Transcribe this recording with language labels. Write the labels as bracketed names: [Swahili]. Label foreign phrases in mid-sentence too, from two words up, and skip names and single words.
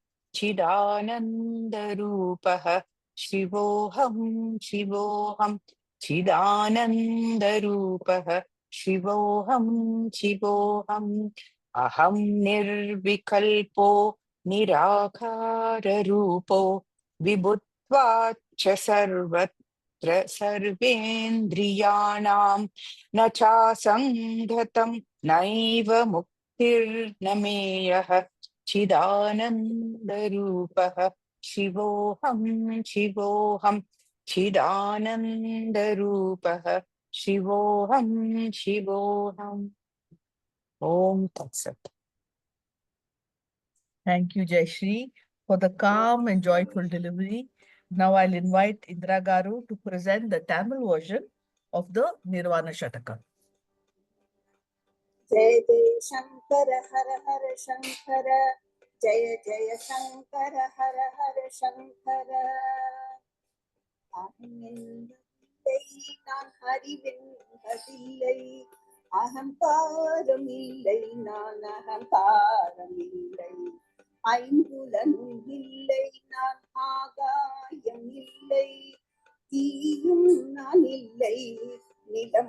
[Sanskrit] चिदानन्दरूपः शिवोऽहं शिवोऽहं चिदानन्दरूपः शिवोऽहं शिवोऽहम् अहं निर्विकल्पो निराकाररूपो विभुत्वाच्च सर्वत्र सर्वेन्द्रियाणां न चासङ्गतं नैव मुक्तिर्न मेयः चिदानन्दरूपः शिवोऽहं शिवोऽहं चिदानन्दरूपः शिवोऽहं शिवोऽहम् ॐ तत्सत् [English] Thank you, Jayashree, for the calm and joyful delivery. Now I'll invite Indra Garu to present the Tamil version of the Nirvana Shataka. [Sanskrit] जय जय शंकर हर हर शंकर जय जय शंकर हर हर शंकर [Tamil] நான் அறிவென்பதில்லை அகங்காரமில்லை நான் அகங்காரமில்லை ஐம்புலனும் இல்லை நான் ஆகாயம் இல்லை தீயும் நான் இல்லை நிலம்